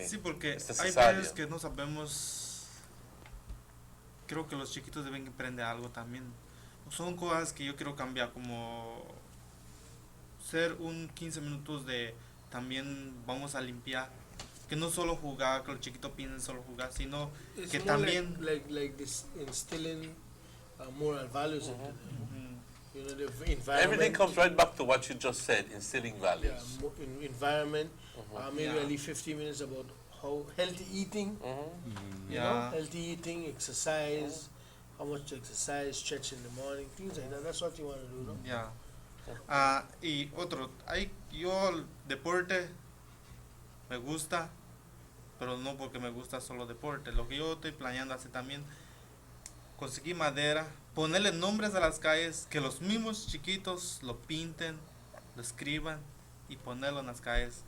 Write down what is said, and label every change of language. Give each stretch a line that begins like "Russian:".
Spanish: hay veces que no sabemos. Creo que los chiquitos deben aprender algo también. Son cosas que yo quiero cambiar, como ser un 15 minutos de también vamos a limpiar, que no solo jugar, que los chiquitos piensen solo jugar, sino
English: It's
Spanish: que
English: more
Spanish: también
English: like this instilling moral values into them. You know, the environment. Everything comes right back to what you just said, instilling values. Yeah, environment. Maybe at least 15 minutes about how healthy eating. You know, healthy eating, exercise, how much to exercise, stretch in the morning, things like that. That's what you want to do, no? Yeah.
Spanish: Y otro, yo el deporte me gusta, pero no porque me gusta solo deporte. Lo que yo estoy planeando hacer también, conseguir madera, ponerle nombres a las calles, que los mismos chiquitos lo pinten, lo escriban y ponerlo en las calles.